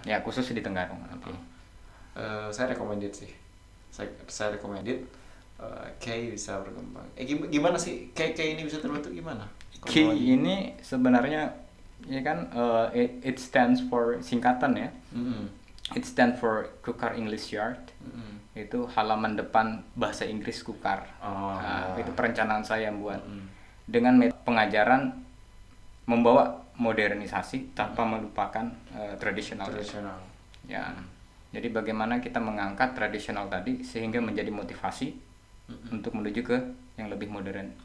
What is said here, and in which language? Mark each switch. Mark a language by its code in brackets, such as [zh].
[id] Ya, khusus di Tenggarong nanti. Saya recommended sih. Saya recommended K bisa berkembang. Gimana sih K ini bisa terbentuk gimana? Ki ini sebenarnya ya kan [en] it stands for [id] singkatan ya. Mm-mm. [en] It stands for Kukar English Yard. Mm-mm. [id] Itu halaman depan bahasa Inggris Kukar. Oh. Nah, itu perencanaan saya buat dengan metode pengajaran membawa modernisasi tanpa melupakan tradisional. Tradisional. Ya. Jadi bagaimana kita mengangkat tradisional tadi sehingga menjadi motivasi untuk menuju ke yang lebih modern.